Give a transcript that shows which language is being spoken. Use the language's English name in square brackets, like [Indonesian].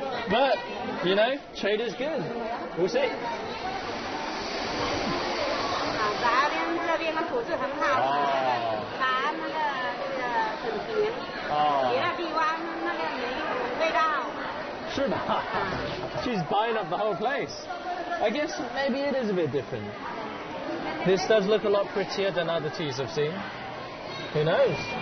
[English] But, you know, trade is good. We'll see. [Chinese] 咱们这边的土质很好，茶那个很甜，别的地方那个没有味道。是吧？ [English] She's buying up the whole place. I guess maybe it is a bit different. This does look a lot prettier than other teas I've seen. Who knows?